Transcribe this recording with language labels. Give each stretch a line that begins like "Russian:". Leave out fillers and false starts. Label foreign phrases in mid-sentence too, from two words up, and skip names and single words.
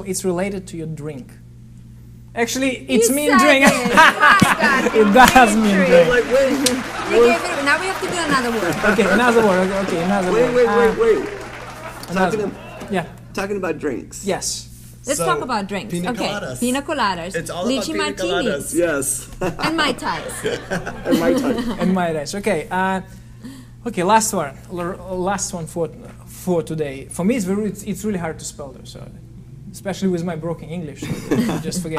English: It's related to your drink. Actually, it's mean drink. It does mean drink. Like, wait. Now we have to do another word. Okay, another word. Okay, another word. Wait. Talking about drinks. Yes. Let's talk about drinks. Pina coladas. Pina coladas. It's all lychee about pina martinis. coladas. Yes. And Mai Tais. And Mai Tais. And Mai Tais. Okay. Okay. Last one for today. For me, it's really hard to spell though. So, especially with my broken English, so just forget.